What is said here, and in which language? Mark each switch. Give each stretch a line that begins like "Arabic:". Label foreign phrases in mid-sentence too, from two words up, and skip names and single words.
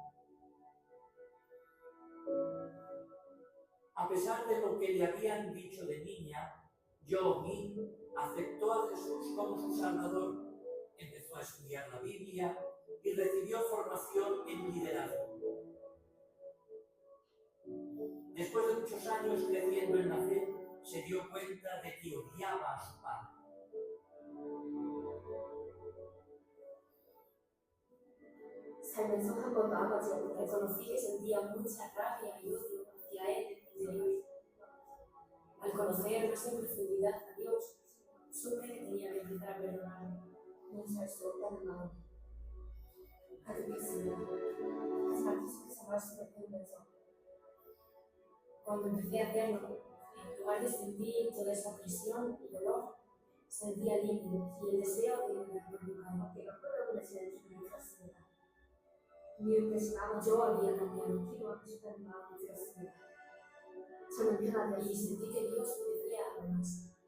Spanish: A pesar de lo que le habían dicho de niña, Yo Min aceptó a Jesús como su Salvador, empezó a estudiar la Biblia y recibió formación en liderazgo. Después de muchos años creciendo en la fe, se dio cuenta de que odiaba a su padre.
Korean: 살면서 한 번도 아버지 앞에
Spanish: reconocí que sentía mucha rabia y odio hacia él interior. Al conocer más en profundidad a Dios, supe que tenía que empezar a perdonar.
Korean: 용서할 수 없다는 마음 가득 했습니다. 하지만 계속해서 말씀을 배우면서
Spanish: cuando empecé a hacerlo, en lugar de sentir toda esa presión y dolor, sentía alivio y el deseo de perdonarlo. Yo había cambiado, y sentí que Dios me decía algo más.